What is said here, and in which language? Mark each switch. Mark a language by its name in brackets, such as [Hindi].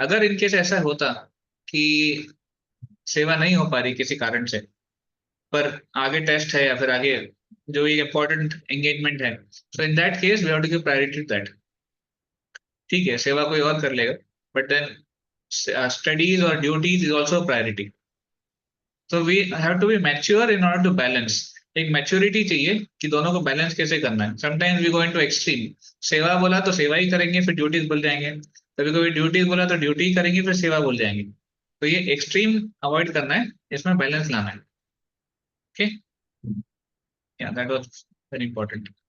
[Hindi] अगर इनकेस ऐसा होता कि सेवा नहीं हो पा रही किसी कारण से, पर आगे टेस्ट है या फिर आगे जो भी इम्पोर्टेंट एंगेजमेंट है, [English] So in that case we have to give priority to that. [Hindi] ठीक है, सेवा कोई और कर लेगा, [English] but then studies [Hindi] और duties is also priority. [English] So we have to be mature in order to balance. [Hindi] एक मैच्योरिटी चाहिए कि दोनों को बैलेंस कैसे करना है। [English] sometimes we go into extreme, [Hindi] सेवा बोला तो सेवा ही करेंगे फिर ड्यूटीज बोल जाएंगे, कभी कभी ड्यूटीज बोला तो ड्यूटी करेंगे फिर सेवा बोल जाएंगे। तो ये एक्सट्रीम अवॉइड करना है, इसमें बैलेंस लाना है। [English] Okay, yeah that was very important.